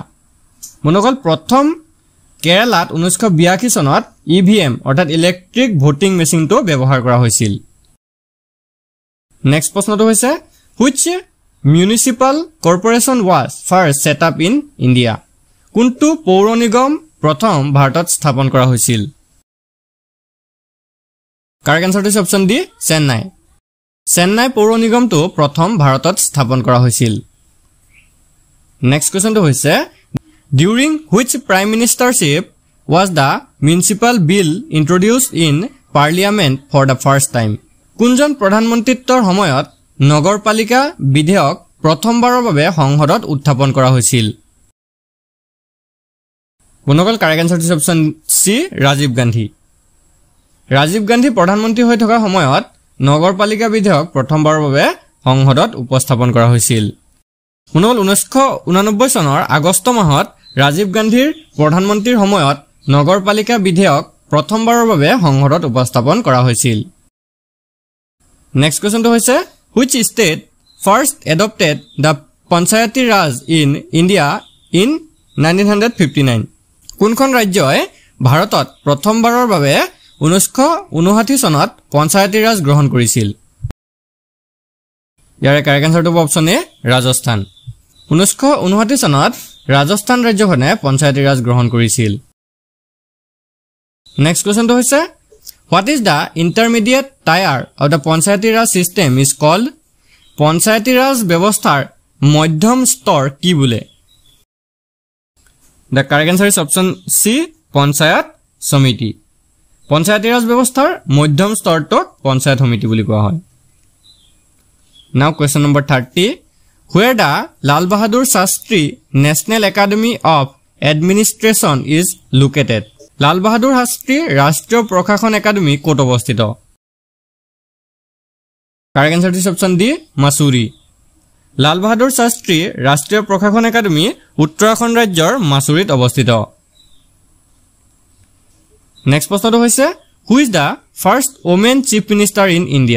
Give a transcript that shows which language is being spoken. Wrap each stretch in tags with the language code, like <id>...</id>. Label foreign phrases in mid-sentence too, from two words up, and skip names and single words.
<as>বন্ধুসকল প্ৰথম কেৰালাত 1982 চনত EVM অৰ্থাৎ ইলেক্ট্ৰিক ভোটিং মেচিনটো ব্যৱহাৰ কৰা হৈছিল। নেক্সট প্ৰশ্নটো হৈছে</as> <en>which municipal corporation was first set up in India?</en> <as>কোনটো পৌৰ নিগম প্ৰথম ভাৰতত স্থাপন কৰা হৈছিল?</as> <en>correct answer is option D Chennai.</en> <as>চেন্নাই পৌৰ নিগমটো প্ৰথম ভাৰতত স্থাপন কৰা হৈছিল। নেক্সট কোৱেশ্চনটো হৈছে</as> <en>during which prime ministership was the municipal bill introduced in parliament for the first time?</en> <as>কোনজন প্ৰধানমন্ত্ৰীত্বৰ সময়ত নগৰপালিকা বিধেয়ক প্ৰথমবাৰৰ বাবে সংসদত উত্থাপন কৰা হৈছিল?</as> <en>বন্ধুসকল correct answer is option C Rajiv Gandhi.</en> <as>ৰাজীৱ গান্ধী প্ৰধানমন্ত্ৰী হৈ থকা সময়ত নগৰপালিকা বিধেয়ক প্ৰথমবাৰৰ বাবে সংসদত উপস্থাপন কৰা হৈছিল। বন্ধুসকল 1989 চনৰ আগষ্ট মাহত ৰাজীৱ গান্ধীৰ প্ৰধানমন্ত্ৰীৰ সময়ত নগৰপালিকা বিধেয়ক প্ৰথমবাৰৰ বাবে সংসদত উপস্থাপন কৰা হৈছিল। নেক্সট কোৱেশ্চনটো হৈছে</as> <en>which state first adopted the Panchayati Raj in India in 1959?</en> <as>কোনখন ৰাজ্যই ভাৰতত প্ৰথমবাৰৰ বাবে 1959 চনত পঞ্চায়তী ৰাজ গ্ৰহণ কৰিছিল? ইয়াৰে</as> <en>correct answer</en> <as>অপচন এ ৰাজস্থান। 1959 চনত ৰাজস্থান ৰাজ্যখনে পঞ্চায়তী ৰাজ গ্ৰহণ কৰিছিল। নেক্সট কোৱেশ্চনটো হৈছে</as> <en>what is the intermediate tier of the Panchayati Raj system is called?</en> <as>পঞ্চায়তী ৰাজ ব্যৱস্থাৰ মধ্যম স্তৰ কি বোলে?</as> <en>The correct answer is option C পঞ্চায়ত সমিতি।</en> <as>পঞ্চায়তী ৰাজ ব্যৱস্থাৰ মধ্যম স্তৰটোক পঞ্চায়ত সমিতি বুলি কোৱা হয়।</as> <en>Now question number 30 where the Lal Bahadur Shastri National Academy of Administration is located?</en> <as>লাল বাহাদুৰ শাস্ত্ৰী ৰাষ্ট্ৰীয় প্ৰশাসন একাডেমী ক'ত অৱস্থিত?</as> <en>correct answer is option D Mussoorie.</en> <as>লাল বাহাদুৰ শাস্ত্ৰী ৰাষ্ট্ৰীয় প্ৰশাসন একাডেমী উত্তৰাখণ্ড ৰাজ্যৰ মাছুৰীত অৱস্থিত। নেক্সট প্ৰশ্নটো হৈছে</as> <en>who is the first women chief minister in India?</en>